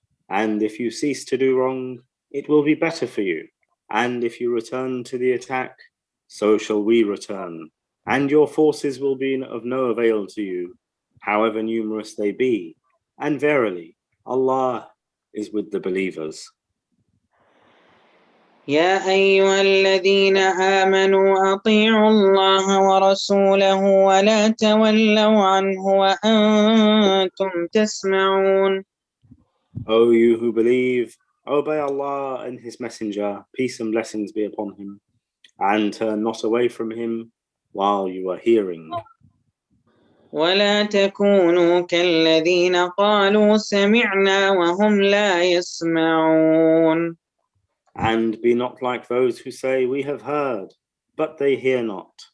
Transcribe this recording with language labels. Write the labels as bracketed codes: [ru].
[en] And if you cease to do wrong, it will be better for you. And if you return to the attack, so shall we return. And your forces will be of no avail to you, however numerous they be. And verily, Allah is with the believers. [ar] يا أيها الذين آمنوا أطيعوا الله ورسوله ولا تولوا عنه وأنتم تسمعون. [en] O you who believe, obey Allah and His Messenger, peace and blessings be upon him, and turn not away from him while you are hearing. [ar] ولا تكونوا كالذين قالوا سمعنا وهم لا يسمعون. [en] And be not like those who say, we have heard, but they hear not.